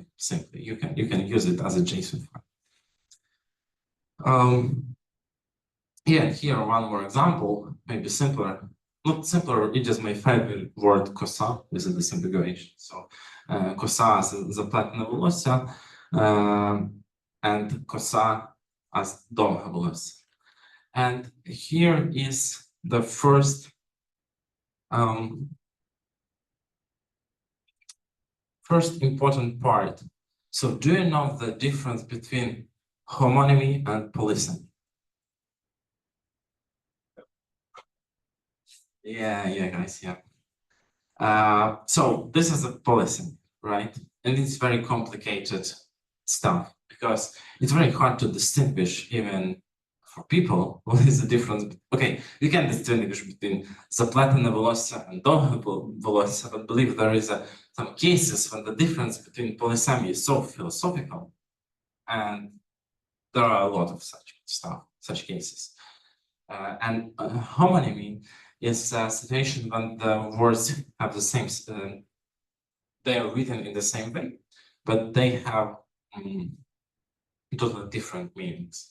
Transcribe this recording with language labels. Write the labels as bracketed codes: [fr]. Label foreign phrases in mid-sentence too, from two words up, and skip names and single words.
[en] Simply, you can use it as a JSON file. Yeah, here one more example, maybe simpler. Not simpler, it's just my favorite word kosa with the disambiguation. So kosa is the platinum volossia, and коса as [uk] довге волосся. [en] And here is the first important part. So do you know the difference between homonymy and polysemy? Yeah, guys, yeah. So this is a polysemy, right? And it's very complicated stuff because it's very hard to distinguish even for people what is the difference. Okay, you can distinguish between [uk] заплетене волосся [en] and [uk] довге волосся, [en] but believe there is some cases when the difference between polysemy is so philosophical, and there are a lot of such cases. And homonymy is a situation when the words have the same, they are written in the same way, but they have totally different meanings.